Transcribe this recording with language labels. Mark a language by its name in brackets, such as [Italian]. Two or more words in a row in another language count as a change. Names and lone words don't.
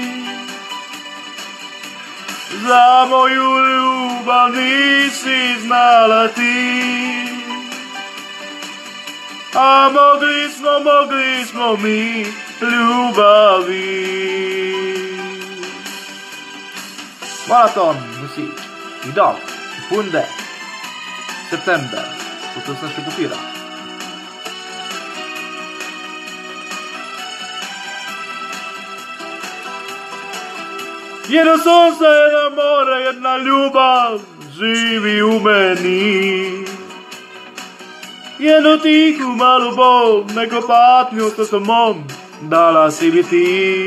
[Serbian] Za moju ljubav nisi znala ti. A mogli smo mi ljubavi. [Swedish] Maraton musik idag 7 september 2024. [Serbian] Jedno sunce, jedno more, jedna ljubav živi u meni. Jednu tihu malu bol, neko patnju sa mom dala si mi ti.